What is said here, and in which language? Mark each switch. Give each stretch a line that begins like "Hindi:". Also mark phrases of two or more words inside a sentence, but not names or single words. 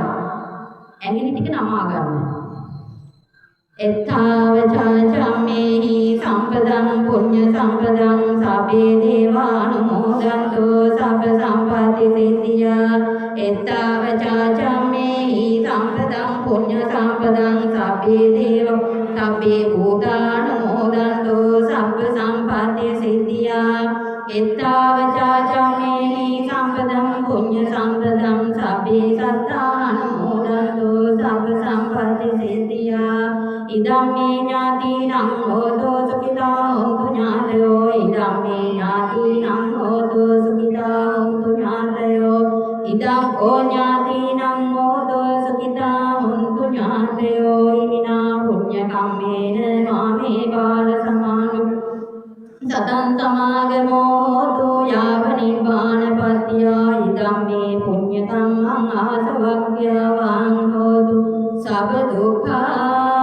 Sinhala: ඇඟිලි ටික නමා ගන්න.
Pali: එත්තාව චාචම්මේ සම්පදං පුඤ්ඤ සම්පදං සබ්බේ දේවානුමෝදන්තු සබ්බ සම්පatti සිද්ධියා එත්තාව චාචම්මේ සම්පදං පුඤ්ඤ සම්පදං සබ්බේ දේව සබ්බේ භූතානුමෝදන්තු සබ්බ සම්පatti සිද්ධියා එත්තාව චාචම්මේ සම්පදං පුඤ්ඤ සම්පදං සබ්බේ සත්තානුමෝදන්තු සබ්බ සම්පatti සිද්ධියා ඉදම්මේ ඥාතිනං හෝතු සුඛිතා හොන්තු ඥාතයෝ ඉදම්මේ ඥාතිනං හෝතු සුඛිතා හොන්තු ඥාතයෝ ඉදම් ඕ ඥාතිනං හෝතු සුඛිතා හොන්තු ඥාතයෝ ඉමිනා පුඤ්ඤ කම්මේන මාමේ බාල සමානු සතං සමාගමෝ හෝතු යාව නිබ්බානපත්තිය ඉදම්මේ පුඤ්ඤ කම්මං ආසවක්ඛ්‍යවං හෝතු සබ්බ දුක්ඛා